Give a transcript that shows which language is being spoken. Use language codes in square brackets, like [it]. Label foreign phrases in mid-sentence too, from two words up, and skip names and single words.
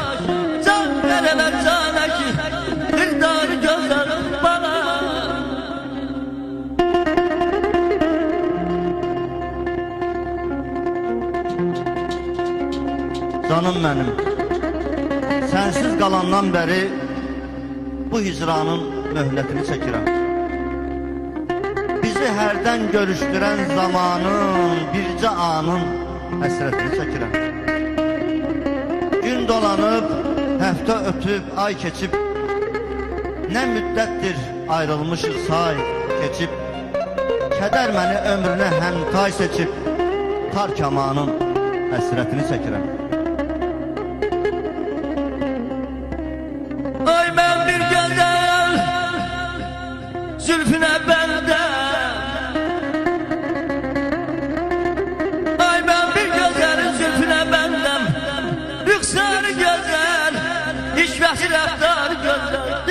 [tr] Can vereler cana ki dildarı güzel bana. Canım benim, [az] sensiz qalandan beri bu hicranın möhlətini çəkirəm. Bizi hərdən görüşdürən zamanın, bircə anın həsrətini çəkirəm. Gün dolanıb, həftə ötüb, ay keçib, nə müddətdir ayrılmışıq say keçib. Kədər məni ömrünə həmtay seçib, tar kamanın həsrətini çəkirəm. [tr] Ay ben bir güzel zülfüne benden. Ay ben bir güzel zülfüne benden. Rüksarı güzel, işvesi raftar güzel.